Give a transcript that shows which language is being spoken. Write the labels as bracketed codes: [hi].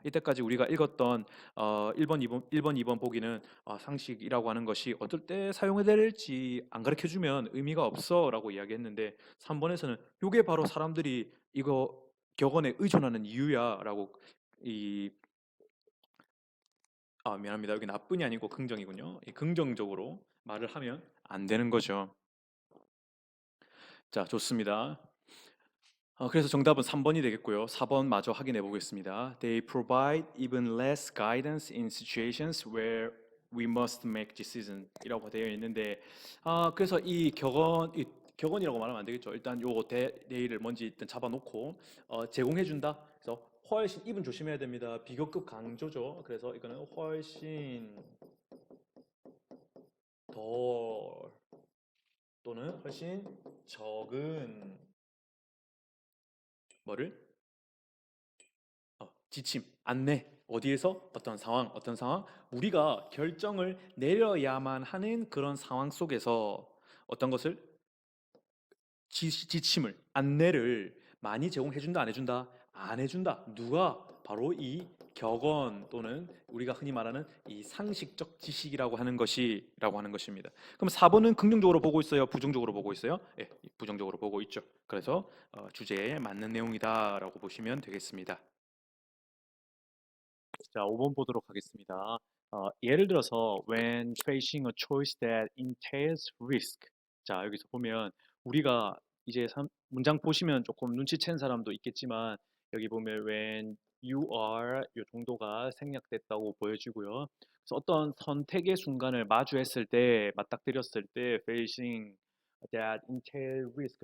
[ko] 이때까지 우리가 읽었던 1번, 2번, 1번, 2번 보기는 상식이라고 하는 것이 어떨 때 사용해야 될지 안 가르쳐 주면 의미가 없어라고 이야기했는데 3번에서는 이게 바로 사람들이 이거 격언에 의존하는 이유야라고 이 미안합니다. 여기 나쁜이 아니고 긍정이군요. 이 긍정적으로 말을 하면 안 되는 거죠. 자, 좋습니다. 그래서 정답은 3번이 되겠고요. 4번 마저 확인해 보겠습니다. [en] They provide even less guidance in situations where we must make decision [ko] 이라고 되어 있는데 그래서 이 격언이라고 말하면 안 되겠죠. 일단 요 대의를 먼저 일단 잡아놓고 제공해 준다. 그래서 훨씬 입은 조심해야 됩니다. 비교급 강조죠. 그래서 이거는 훨씬 더 또는 훨씬 적은 뭐를 지침, 안내, 어디에서 어떤 상황, 어떤 상황, 우리가 결정을 내려야만 하는 그런 상황 속에서 어떤 것을 지침을, 안내를 많이 제공해준다, 안 해준다? 안 해준다. 누가? 바로 이 격언 또는 우리가 흔히 말하는 이 상식적 지식이라고 하는 것이라고 하는 것입니다. 그럼 4번은 긍정적으로 보고 있어요? 부정적으로 보고 있어요? 예, 부정적으로 보고 있죠. 그래서 주제에 맞는 내용이다라고 보시면 되겠습니다. 자, 5번 보도록 하겠습니다. 예를 들어서 [en] when facing a choice that entails risk. [ko] 자, 여기서 보면 우리가 이제 문장 보시면 조금 눈치챈 사람도 있겠지만 여기 보면 [en] when you are [ko] 이 정도가 생략됐다고 보여지고요. 그래서 어떤 선택의 순간을 마주했을 때, 맞닥뜨렸을 때 [en] facing that entail risk.